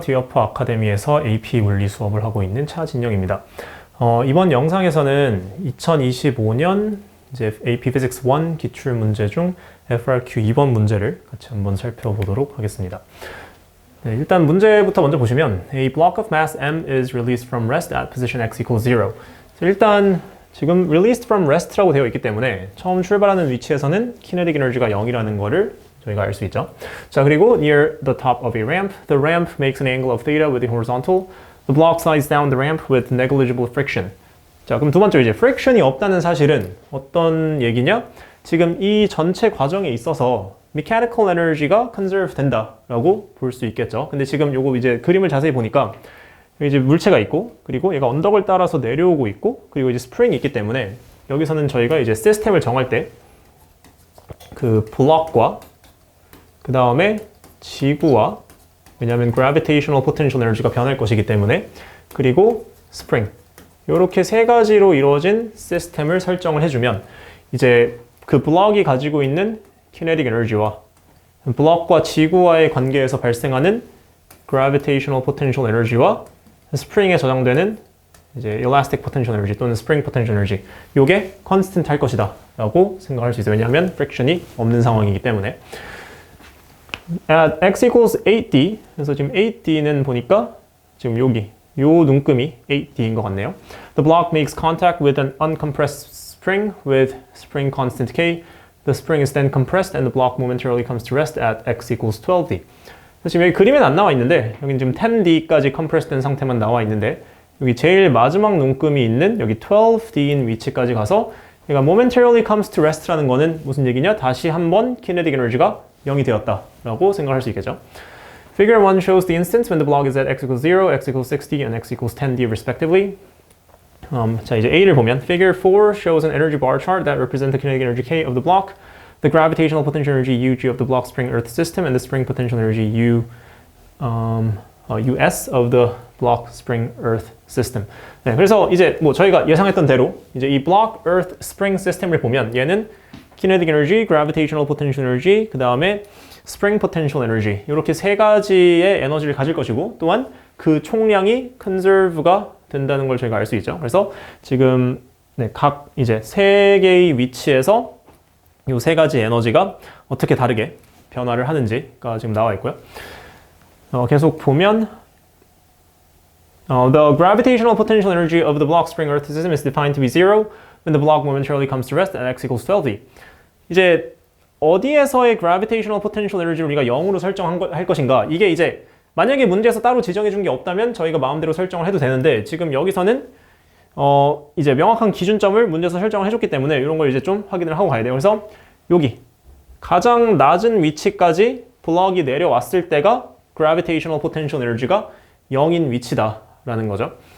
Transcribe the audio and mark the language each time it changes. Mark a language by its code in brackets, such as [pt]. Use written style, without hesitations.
[ko] 디어프 아카데미에서 AP 물리 수업을 하고 있는 차진영입니다. 이번 영상에서는 2025년 이제 AP Physics 1 기출 문제 중 FRQ 2번 문제를 같이 한번 살펴보도록 하겠습니다. 네, 일단 문제부터 먼저 보시면 [en] A block of mass m is released from rest at position x equals 0. [ko] 일단 지금 [en] released from rest [ko] 라고 되어 있기 때문에 처음 출발하는 위치에서는 kinetic energy가 0이라는 거를 저희가 알 수 있죠. 자, 그리고 [en] near the top of a ramp, the ramp makes an angle of theta with the horizontal. The block slides down the ramp with negligible friction. [ko] 자, 그럼 두 번째 이제 friction이 없다는 사실은 어떤 얘기냐? 지금 이 전체 과정에 있어서 mechanical energy가 conserve 된다라고 볼 수 있겠죠. 근데 지금 요거 이제 그림을 자세히 보니까 이제 물체가 있고, 그리고 얘가 언덕을 따라서 내려오고 있고, 그리고 이제 스프링이 있기 때문에 여기서는 저희가 이제 시스템을 정할 때 그 블록과 그 다음에 지구와, 왜냐하면 gravitational potential energy가 변할 것이기 때문에, 그리고 스프링, 이렇게 세 가지로 이루어진 시스템을 설정을 해주면 이제 그 블록이 가지고 있는 kinetic energy와 블록과 지구와의 관계에서 발생하는 gravitational potential energy와 스프링에 저장되는 이제 elastic potential energy 또는 spring potential energy, 요게 constant 할 것이다 라고 생각할 수 있어요. 왜냐하면 friction이 없는 상황이기 때문에. [en] At x equals 8d, [ko] 그래서 지금 8d는 보니까 지금 여기 요 눈금이 8d인 것 같네요. [en] The block makes contact with an uncompressed spring with spring constant k. The spring is then compressed and the block momentarily comes to rest at x equals 12d. [ko] 지금 여기 그림에는 안 나와 있는데 여기 지금 10d까지 compressed 된 상태만 나와 있는데 여기 제일 마지막 눈금이 있는 여기 12d인 위치까지 가서 얘가 [en] momentarily comes to rest [ko] 라는 거는 무슨 얘기냐? 다시 한번 kinetic energy가 0이 되었다라고 생각할 수 있겠죠. [en] Figure 1 shows the instance when the block is at x equals 0, x equals 60, and x equals 10d respectively. [ko] 자, 이제 A를 보면 [en] Figure 4 shows an energy bar chart that represents the kinetic energy K of the block, the gravitational potential energy UG of the block spring earth system, and the spring potential energy US of the block spring earth system. [ko] 네, 그래서 이제 뭐 저희가 예상했던 대로 이제 이 block earth spring system을 보면 얘는 kinetic energy, gravitational potential energy, 그 다음에 spring potential energy, 이렇게 세 가지의 에너지를 가질 것이고, 또한 그 총량이 conserve가 된다는 걸 저희가 알 수 있죠. 그래서 지금 네, 각 이제 세 개의 위치에서 이 세 가지 에너지가 어떻게 다르게 변화를 하는지가 지금 나와 있고요. 계속 보면 [en] the gravitational potential energy of the block spring earth system is defined to be 0 when the block momentarily comes to rest at x equals 12d. [ko] 이제 어디에서의 gravitational potential energy를 우리가 0으로 설정할 것인가, 이게 이제 만약에 문제에서 따로 지정해 준 게 없다면 저희가 마음대로 설정을 해도 되는데, 지금 여기서는 이제 명확한 기준점을 문제에서 설정을 해줬기 때문에 이런 걸 이제 좀 확인을 하고 가야 돼요. 그래서 여기 가장 낮은 위치까지 블럭이 내려왔을 때가 gravitational potential energy가 0인 위치다라는 거죠.